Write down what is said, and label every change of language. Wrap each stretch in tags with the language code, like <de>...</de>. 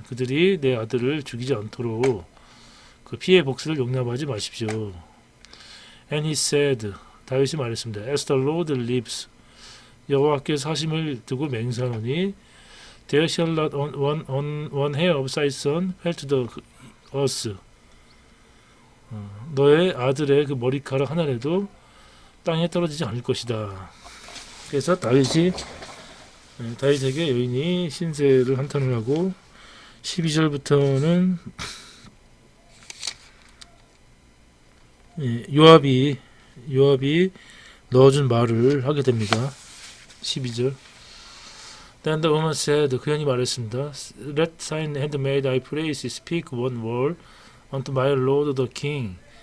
<ko>그들이 내 아들을 죽이지 않도록 그 피해 복수를 용납하지 마십시오.</ko> <en>And he said,</en> <ko>다윗이 말했습니다.</ko> <en>As the Lord lives,</en> <ko>여호와께서 사심을 두고 맹세하노니</ko> <en>There shall not one hair of thy son fall to the earth.</en> <ko>너의 아들의 그 머리카락 하나라도 땅에 떨어지지 않을 것이다. 그래서 다윗에게 여인이 신세를 한탄을 하고 12절부터는 요압이 넣어준 말을 하게 됩니다. 12절.</ko> <en>Then the woman said,</en> <ko>그 여인이 말했습니다.</ko> <en>Let thine handmaid, I pray thee, speak one word unto my lord the king.</en>